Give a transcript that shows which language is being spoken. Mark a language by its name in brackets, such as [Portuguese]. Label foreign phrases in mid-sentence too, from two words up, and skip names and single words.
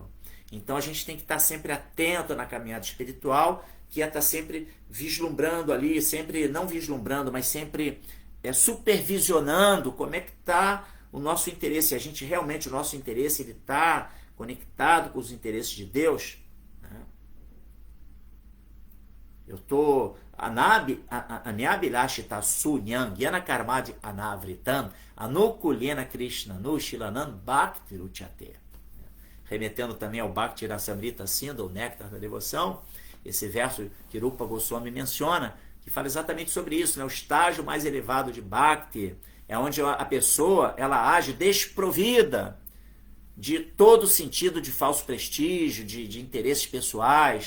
[Portuguese] Então a gente tem que estar sempre atento na caminhada espiritual, que é estar sempre vislumbrando ali, sempre, não vislumbrando, mas sempre supervisionando como é que está o nosso interesse. A gente realmente, o nosso interesse, ele está conectado com os interesses de Deus, né? Eu estou [Sanskrit] Anyabilashita Sunyam Gyana Karmadi Anavritam Anukulyena Krishna Nushilanan Bhakti Ruchate. [Portuguese] Remetendo também ao Bhakti Rasamrita Sindhu, o néctar da devoção, esse verso que Rupa Goswami menciona, que fala exatamente sobre isso, né? O estágio mais elevado de Bhakti é onde a pessoa ela age desprovida de todo sentido de falso prestígio, de interesses pessoais.